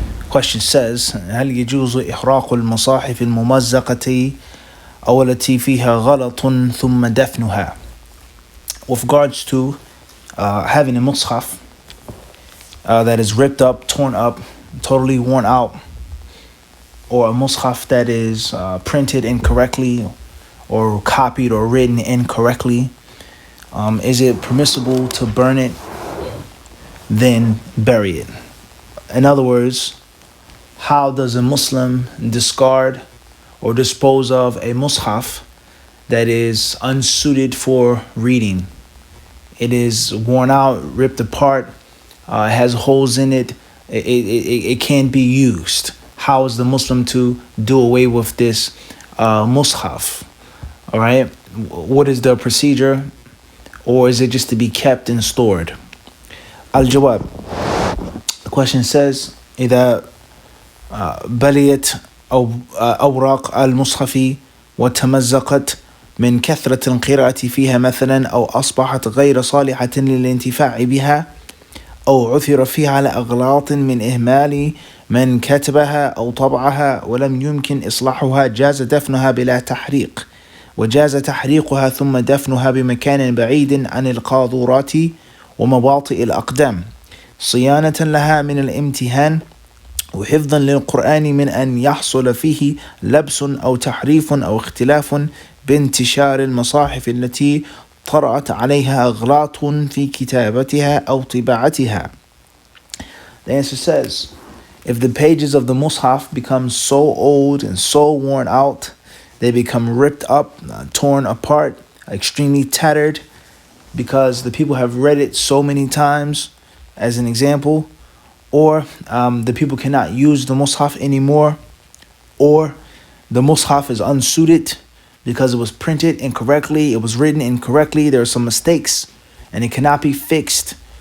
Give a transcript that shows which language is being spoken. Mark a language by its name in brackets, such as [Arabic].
[English] Question says, [Arabic] هل يجوز إحراق المصاحف الممزقة أو التي فيها غلط ثم دفنها? [English] With regards to having a mushaf that is ripped up, torn up, totally worn out, or a mushaf that is printed incorrectly or copied or written incorrectly, is it permissible to burn it, then bury it? In other words, how does a Muslim discard or dispose of a mushaf that is unsuited for reading? It is worn out, ripped apart, has holes in it, it can't be used. How is the Muslim to do away with this mushaf? All right, what is the procedure? Or is it just to be kept and stored? [Arabic] Al-Jawab. [English] The question says, [Arabic] إذا بليت أوراق المصحف وتمزقت من كثرة القراءة فيها مثلا أو أصبحت غير صالحة للانتفاع بها أو عثر فيها على أغلاط من إهمال من كتبها أو طبعها ولم يمكن إصلاحها جاز دفنها بلا تحريق، وجاز تحريقها ثم دفنها بمكان بعيد عن القاذورات ومواطئ الأقدام صيانة لها من الامتهان وحفظا للقرآن من أن يحصل فيه لبس أو تحريف أو اختلاف بانتشار المصاحف التي طرأت عليها أغلاط في كتابتها أو طباعتها. [English] The answer says, if the pages of the mushaf become so old and so worn out, they become ripped up, torn apart, extremely tattered, because the people have read it so many times, as an example, or the people cannot use the mushaf anymore, or the mushaf is unsuited because it was printed incorrectly, it was written incorrectly, there are some mistakes, and it cannot be fixed.